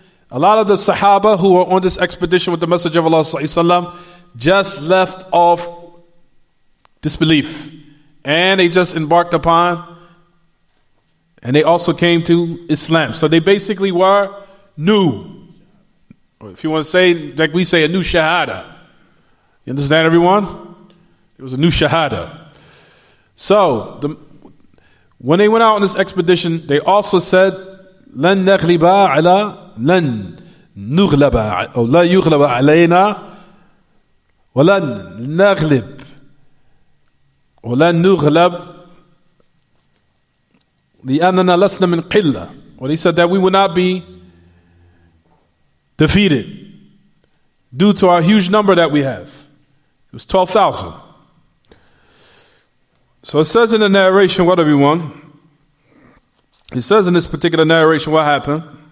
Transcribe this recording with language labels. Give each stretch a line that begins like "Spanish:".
English: A lot of the Sahaba who were on this expedition with the message of Allah sallallahu alayhi wasallam just left off disbelief, and they just embarked upon, and they also came to Islam. So they basically were new, or if you want to say, like we say, a new shahada. You understand, everyone? It was a new shahada. So, when they went out on this expedition, they also said,
Arabic: لن نغلب على لن نغلب أو لا يغلب علينا ولن نغلب ولن نغلب لأننا لسنا من قلة.
English: Well, he said that we will not be defeated due to our huge number that we have. It was 12,000. So it says in the narration, what everyone? It says in this particular narration what happened.